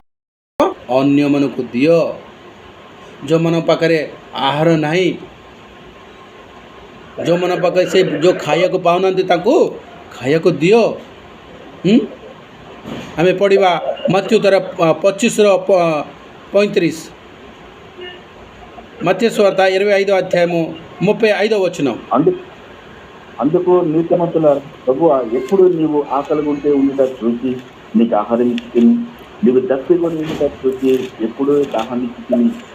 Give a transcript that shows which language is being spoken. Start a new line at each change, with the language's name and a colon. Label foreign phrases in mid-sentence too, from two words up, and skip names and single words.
Odia: ଅନ୍ୟମାନଙ୍କୁ ଦିଅ. ଯେଉଁମାନଙ୍କ ପାଖରେ ଆହାର ନାହିଁ, ଯେଉଁମାନଙ୍କ ପାଖରେ ସେ ଯେଉଁ ଖାଇବାକୁ ପାଉନାହାନ୍ତି, ତାଙ୍କୁ ଖାଇବାକୁ ଦିଅ. ଆମେ ପଢ଼ିବା ମତ୍ୟୁ ତାର 25:35.
Telugu: మత్తయి సువార్త 25వ అధ్యాయము 35వ వచనం. అందుకు నీతిమంతుల ప్రభువా, ఎప్పుడు నీవు ఆకలి ఉంటే ఉండుట చూసి నీకు ఆహారం ఇచ్చుకుని, నీవు దప్పికొని ఉండుట చూసి ఎప్పుడు దాహాన్ని ఇచ్చుకుని.